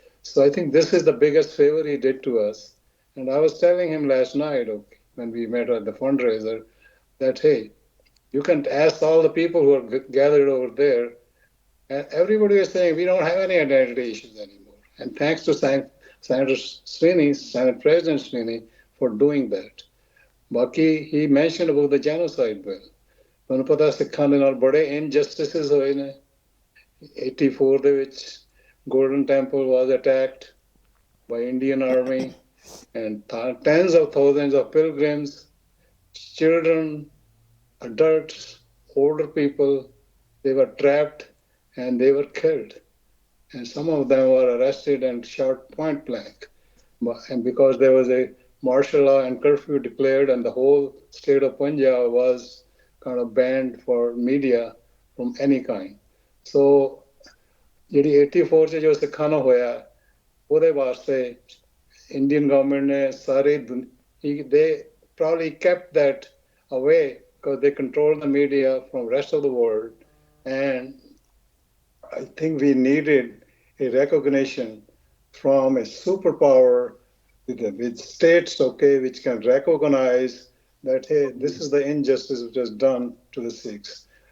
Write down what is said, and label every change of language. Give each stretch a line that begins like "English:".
English: So I think this is the biggest favor he did to us. And I was telling him last night, okay, when we met at the fundraiser, that, hey, you can ask all the people who are gathered over there, and everybody is saying we don't have any identity issues anymore. And thanks to Senator Sweeney, Senate President Sweeney, for doing that. Baki, he mentioned about the genocide bill.
Punjabi: ਤੁਹਾਨੂੰ ਪਤਾ ਸਿੱਖਾਂ ਦੇ ਨਾਲ ਬੜੇ injustices ਹੋਏ ਨੇ.
English: 84 ਦੇ ਵਿੱਚ Golden Temple was attacked by Indian Army and tens of thousands of pilgrims, children, adults, older people, they were trapped and they were killed. And some of them were arrested and shot point blank. And because there was a martial law and curfew declared and the whole state of Punjab was kind of banned for media from any kind.
Punjabi: So, ਜਿਹੜੀ 84 ਚ ਜੋ ਸਿੱਖਾਂ ਨੂੰ ਹੋਇਆ ਉਹਦੇ ਵਾਸਤੇ Indian government ਨੇ ਸਾਰੇ
English: they probably kept that away because they control the media from rest of the world. And I think we needed a recognition from a superpower with states, okay, which can recognize that, hey, this is the injustice which was done to the Sikhs.